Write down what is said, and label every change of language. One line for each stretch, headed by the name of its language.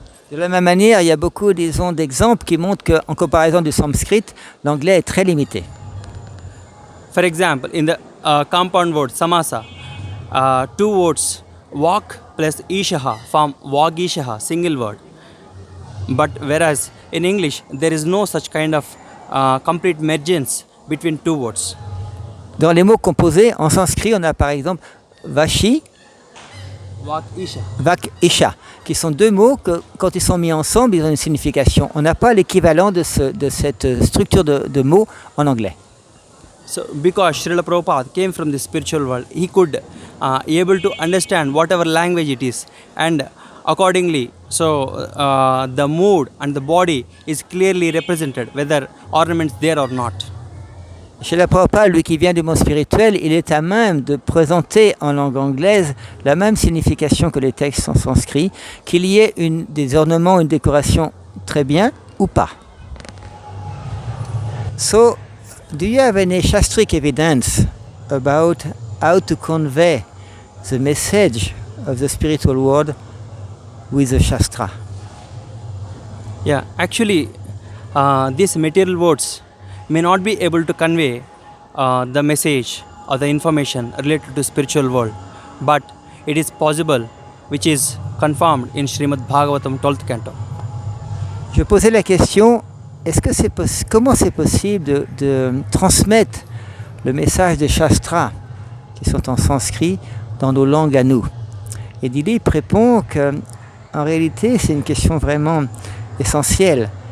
French: De la même manière, il y a beaucoup, disons, d'exemples qui montrent qu'en comparaison du sanskrit, l'anglais est très limité.
English: For example, in the compound word samasa, two words, walk plus ishaha, form vagishaha, single word. But whereas in English, there is no such kind of complete mergence between two words.
French: Dans les mots composés, en sanskrit, on a par exemple vashi, vak, isha, qui sont deux mots que, quand ils sont mis ensemble, ils ont une signification. On n'a pas l'équivalent de cette structure de mots en anglais.
English: So, because Srila Prabhupada came from the spiritual world, he could able to understand whatever language it is, and accordingly, so the mood and the body is clearly represented, whether ornaments there or not.
French: Srila Prabhupada, lui qui vient du monde spirituel, il est à même de présenter en langue anglaise la même signification que les textes en sanskrit, qu'il y ait des ornements, une décoration très bien ou pas.
English: So, do you have any shastric evidence about how to convey the message of the spiritual world with the shastra? Yeah, actually, these material words may not be able to convey the message or the information related to spiritual world, but it is possible, which is confirmed in Srimad Bhagavatam 12th canto.
French: Je posais la question, comment c'est possible de transmettre le message des Shastras, qui sont en sanskrit, dans nos langues à nous? Et Dilip répond qu'en réalité, c'est une question vraiment essentielle.